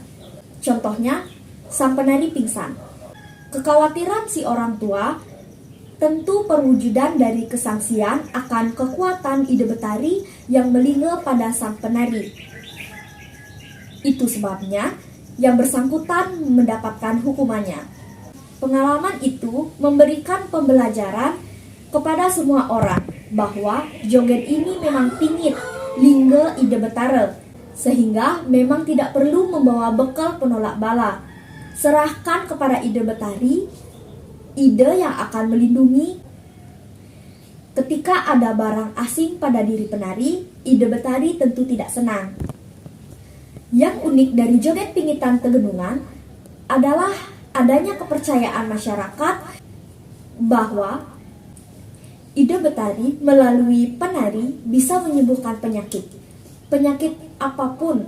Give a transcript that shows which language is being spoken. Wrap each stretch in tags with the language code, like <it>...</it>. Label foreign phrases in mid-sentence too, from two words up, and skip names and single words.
<id>Contohnya, sang penari pingsan. Kekhawatiran si orang tua tentu perwujudan dari kesaksian akan kekuatan ide betari yang melingga pada sang penari. Itu sebabnya yang bersangkutan mendapatkan hukumannya. Pengalaman itu memberikan pembelajaran kepada semua orang bahwa joget ini memang pingit, lingga ide betara, sehingga memang tidak perlu membawa bekal penolak bala. Serahkan kepada ide betari, ide yang akan melindungi. Ketika ada barang asing pada diri penari, ide betari tentu tidak senang. Yang unik dari joget pingitan Tegenungan adalah adanya kepercayaan masyarakat bahwa ide betari melalui penari bisa menyembuhkan penyakit apapun.</id>